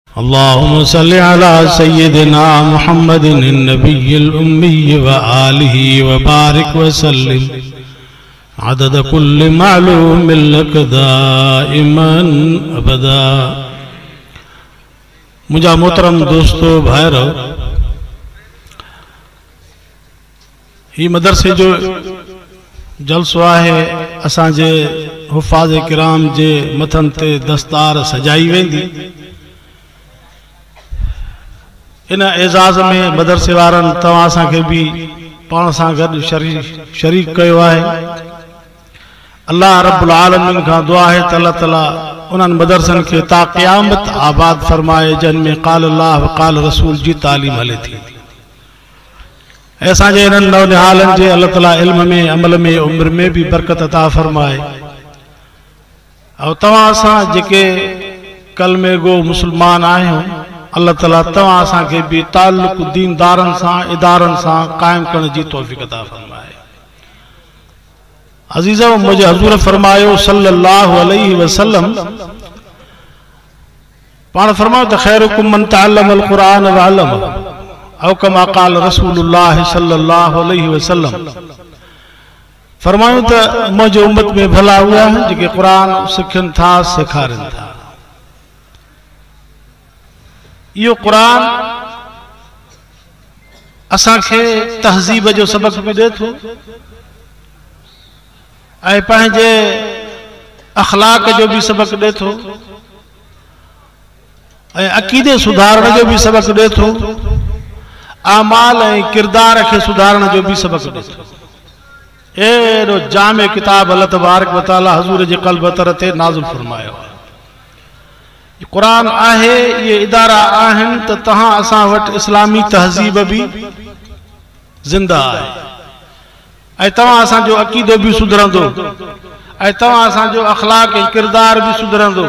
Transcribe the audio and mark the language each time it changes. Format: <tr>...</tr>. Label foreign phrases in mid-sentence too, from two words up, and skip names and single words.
<ar>اللهم صل على سيدنا محمد النبي الأمي وآله وبارك وسلم عدد كل معلوم لك دائما أبدا.</ar> <sd>मुझा मोहतरम दोस्तों भाइरो, ही मदरसे जो जलसो है असांजे हुफ़ाज़ किराम जे मथन ते दस्तार सजाई वेंदी। इन एजाज़ में मदरसे वारनि तव्हां असांखे भी पाण सां गॾु शरीक कयो आहे।</sd> <ar>الله رب العالمين</ar> <sd>खां दुआ है त अल्लाह ताला उन्हनि मदरसनि खे ता क़यामत आबाद फरमाए जिन में</sd> <ar>قال الله وقال رسول</ar> <sd>जी तालीम हले थी। ऐसा जे इन्हनि नौनिहालनि जे अल्लाह ताला इल्म में अमल में उम्र में भी बरकत अता फरमाए। और तव्हां असां जेके कलमे गो मुसलमान आहियूं, अल्लाह ताला तव्हां असांखे भी ताल्लुक़ दीनदारनि सां इदारनि सां क़ाइम करण जी तौफ़ीक़ अता फरमाए। अज़ीज़ो, मुझे हज़ूर फरमायो</sd> <ar>صلى الله عليه وسلم,</ar> <sd>पाण फरमायो त</sd> <ar>خيركم من تعلم القرآن وعلم أو كما قال رسول الله صلى الله عليه وسلم.</ar> <sd>फरमायो त मुझे उम्मत में भला हुआ है जेके कुरान सिखनि था सेखारनि था। यो कुरान असांखे तहज़ीब जो सबक भी दे थो ऐं पंहिंजे अखलाक जो भी सबक दे थो ऐं अक़ीदे सुधारण जो भी सबक दे थो, आमाल ऐं किरदार के सुधारण जो भी सबक दे थो। एड़ो जामे किताब</sd> <ar>الله تبارك وتعالى</ar> <sd>हज़ूर जे क़ल्ब तर ते नाज़िल फरमायो। कुरान आहे, ये इदारा आहिनि त तहां असां वटि इस्लामी तहज़ीब भी जिंदा आहे ऐं तव्हां असांजो अक़ीदो भी सुधरंदो ऐं तव्हां असांजो अखलाक ऐं किरदार भी सुधरंदो।</sd>